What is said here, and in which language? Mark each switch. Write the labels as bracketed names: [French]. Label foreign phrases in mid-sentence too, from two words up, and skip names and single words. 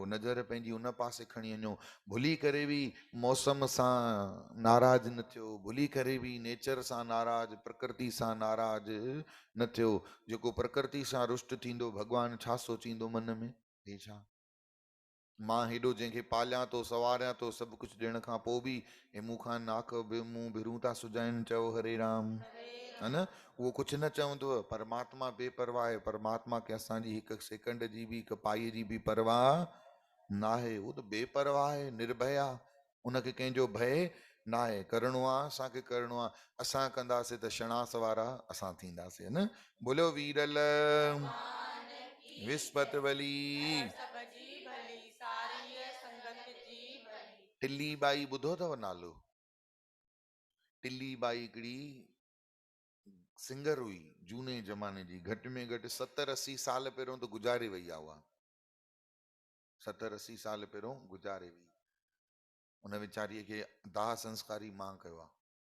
[Sindhi] नज़र पंहिंजी उन पासे खणी वञो। भुली करे बि मौसम सां नाराज़ न थियो, भुली करे बि नेचर सां नाराज़, प्रकृति सां नाराज़ न थियो। जेको प्रकृति सां रुष्ट थींदो, भॻवानु छा सोचींदो मन में? हे छा मां हेॾो जंहिंखे पालियां थो, सवारियां थो, सभु कुझु ॾियण खां पोइ बि हे मूंखां नाक मुंहुं भिरूं था सुॼाइनि। चओ हरे राम। है न? उहो कुझु न चवंदो। परमात्मा बेपरवाह आहे। परमात्मा खे असांजी 1 सेकंड जी बि, 1 पाईअ जी बि परवाह न आहे। उहो त बेपरवाह आहे, निर्भय आहे। उनखे कंहिंजो भय न आहे। करिणो आहे असांखे, करिणो आहे। असां कंदासीं त शणास वारा असां थींदासीं। है न? बोलो वीरल विस्पति बली। टिल्ली बाई ॿुधो अथव नालो? टिल्ली बाई हिकिड़ी सिंगर हुई झूने जमाने जी, घटि में घटि 70-80 साल पहिरियों त गुज़ारे वई आहे उहा। 70-80 साल पहिरियों गुज़ारे वई। उन वीचारीअ खे दाह संस्कारी मां कयो आहे।